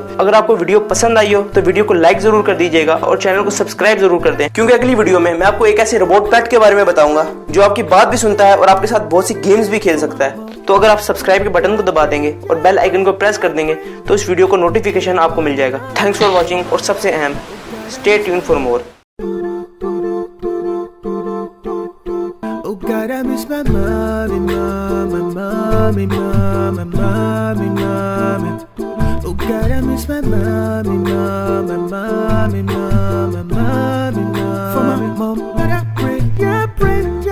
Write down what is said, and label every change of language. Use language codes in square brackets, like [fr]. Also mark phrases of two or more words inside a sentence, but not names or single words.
[hi] अगर आपको वीडियो पसंद आई हो तो वीडियो को लाइक जरूर कर दीजिएगा और चैनल को सब्सक्राइब जरूर कर दें, क्योंकि अगली वीडियो में मैं आपको एक ऐसे [en] robot pet [hi] के बारे में बताऊंगा जो आपकी बात भी सुनता है और आपके साथ बहुत सी गेम्स भी खेल सकता है। तो अगर आप सब्सक्राइब के बटन को दबा देंगे और [en] bell icon [hi] को प्रेस कर देंगे तो इस वीडियो को नोटिफिकेशन आपको मिल जाएगा। [en] thanks for watching, [hi] और सबसे अहम, [en] stay tune for more. God, I miss my mommy, mommy, mommy, mommy, mommy, mommy. Oh God, I miss my mommy, mommy, mommy, mommy, mommy, mommy. For my mom, but I pray, yeah, I pray.